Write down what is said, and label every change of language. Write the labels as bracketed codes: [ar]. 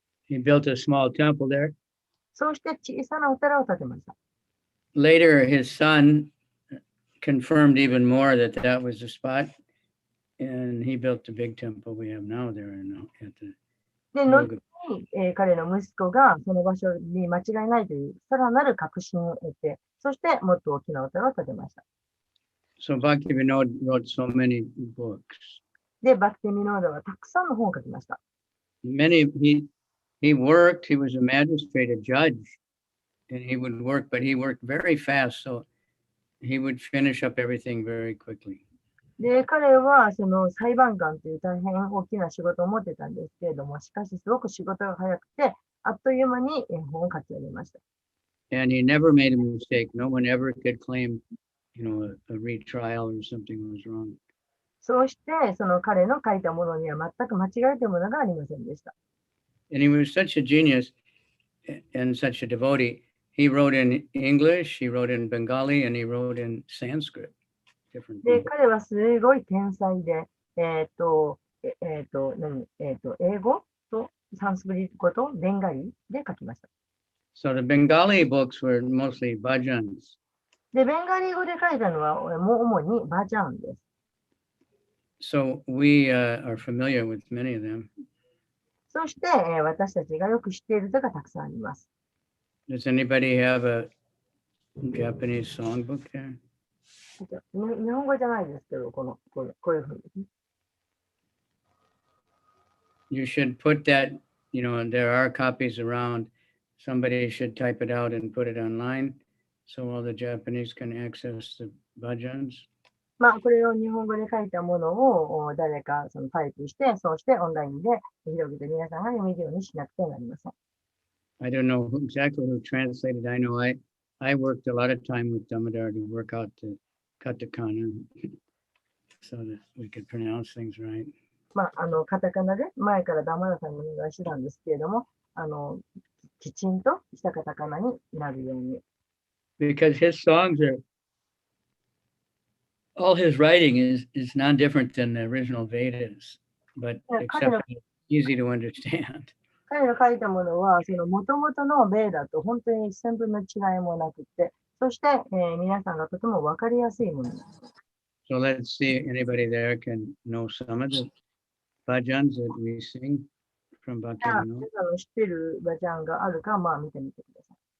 [en] He built a small temple there. [ja] そうして小さなお寺を建てました。 [en] Later, his son confirmed even more that that was the spot. And he built the big temple we have now there at the [ja] で、後に、彼の息子がその場所に間違いないというさらなる確信を得て、そしてもっと大きなお寺を建てました。 [en] So Bhaktivinoda wrote so many books. [ja] で、バクティミノーダはたくさんの本を書きました。 [en] Many, he worked, he was a magistrate, a judge, and he would work, but he worked very fast, so he would finish up everything very quickly. [ja] で、彼はその裁判官という大変大きな仕事を持ってたんですけれども、しかしすごく仕事が早くて、あっという間に本を書き上げました。 [en] And he never made a mistake. No one ever could claim, you know, a retrial or something was wrong. [ja] そうして、その彼の書いたものには全く間違えたものがありませんでした。 [en] And he was such a genius and such a devotee. He wrote in English, he wrote in Bengali, and he wrote in Sanskrit. [ja] で、彼はすごい天才で、英語とサンスクリット語とベンガリで書きました。 [en] So the Bengali books were mostly bhajans. [ja] で、ベンガリ語で書いたのは主にバジャンです。 [en] So we are familiar with many of them. [ja] そして、私たちがよく知っている歌がたくさんあります。 [en] Does anybody have a Japanese songbook there? [ja] 日本語じゃないですけど、こういうふうに。 [en] You should put that, you know, there are copies around. Somebody should type it out and put it online so all the Japanese can access the bhajans. [ja] まあ、これを日本語で書いたものを誰かそのタイプして、そうしてオンラインで広げて皆さんが読めるようにしなくてはなりません。 [en] I don't know exactly who translated. I know I worked a lot of time with Damodar to work out the katakana so that we could pronounce things right. [ja] まあ、カタカナで前からダマダさんにお願いしてたんですけれども、きちんとしたカタカナになるように。 [en] Because his songs are, all his writing is not different than the original Vedas, but except easy to understand. [ja] 彼の書いたものは、その元々のベーダと本当に1000分の違いもなくて、そして、皆さんがとても分かりやすいものです。 [en] So let's see, anybody there can know some of the bhajans that we sing from [ja] じゃあ、 [en] Bhaktivinoda. [ja] 皆さんの知っているバジャンがあるか、まあ見てみてください。